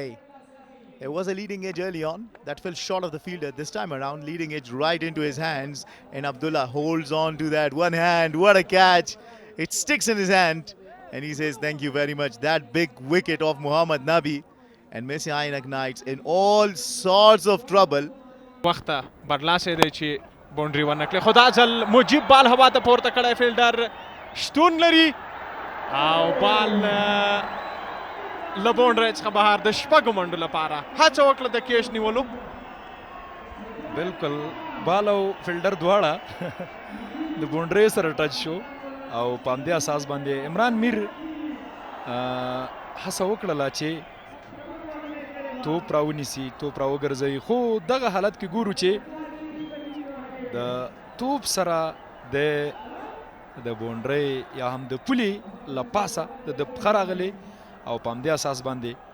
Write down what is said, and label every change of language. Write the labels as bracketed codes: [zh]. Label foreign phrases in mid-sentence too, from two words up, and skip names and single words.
[en] There was a leading edge early on that fell short of the fielder. This time around, leading edge right into his hands, and Abdullah holds on to that one hand. What a catch! It sticks in his hand, and he says, "Thank you very much." That big wicket of Muhammad Nabi, and Messianic Knights in all sorts of trouble. [ps] وخته برلاسه دی چې باونډري ورنکړي، خو دا ځل مجیب بال هوا ته پورته کړی، فیلډر شتون لري او بال له باونډرۍ څخه بهر د شپږو منډو لپاره هڅه وکړه د کیچ نیولو. بالکل بال او فیلډر دواړه د باونډرۍ سره ټچ شو او په همدې اساس باندې عمران میر هڅه وکړله چې توپ راونیسي، توپ راوګرځوي، خو دغه حالت کې ګورو چې د توپ سره د د بونډري یا هم د پولي له پاسه د پښه راغلی او په همدې اساس باندې